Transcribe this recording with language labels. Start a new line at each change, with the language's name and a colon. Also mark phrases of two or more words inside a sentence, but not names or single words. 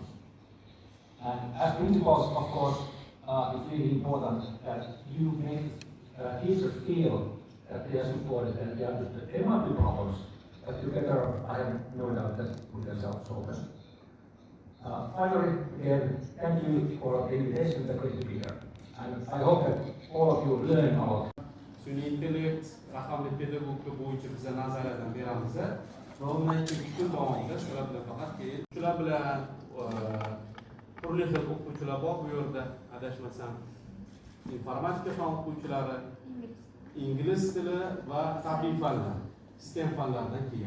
English: And as principals, of course, it's really important that you make teachers feel that they are supported and they understand there might be problems, but together I have no doubt that we can solve them. Finally, again, thank you for the invitation. It's great to be here. And I hope that all of you learn about
Uzbek: sun'iy intellekt, raqamli pedagogika bo'yicha biza nazariyadan beramiz va undan keyin kun davomida shular bilan faqat keyin shular bilan turli xil o'qituvchilar bor bu yerda, adashmasam informatika fan o'qituvchilari, ingliz tili va tabiiy fanlar, sistem fanlaridan kelgan.